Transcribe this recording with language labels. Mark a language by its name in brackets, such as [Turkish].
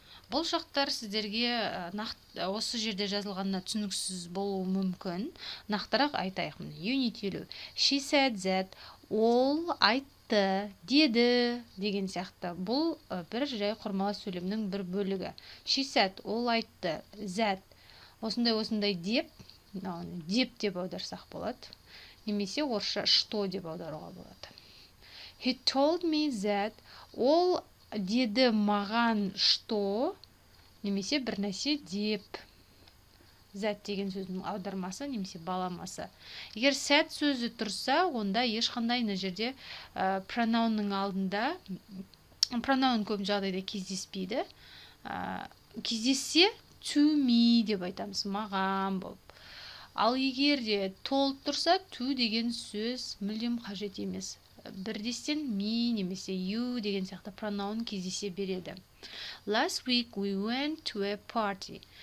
[Kazakh] Бұл шақтар сіздерге осы жерде жазылғанына түсініксіз болуы мүмкін. Нақтырақ айтайық. [English] Unit 50. She said that, [Kazakh] ол айтты, деді деген сияқты. Бұл бір жай құрмалы сөйлемнің бір бөлігі. [English] She said, [Kazakh] ол айтты, [English] that. [Kazakh] Осындай деп аударсақ болады. Немесе орысша что деп аударуға болады. [English] He told me that, [Kazakh] ол деді маған что, немесе бір нәрсе деп. Зәт деген сөздің аудармасы немесе баламасы. Егер сәт сөзі тұрса, онда ешқандай мына жерде пронаунның алдында, пронаун көп жағдайда кездеспейді. Кездессе [English] to me [Kazakh] деп айтамыз, маған болып. Ал егер де told тұрса, to деген сөз мүлдем қажет емес. Бірдестен me немесе you деген сияқты пронаун кездесе береді. [English] Last week we went to a party.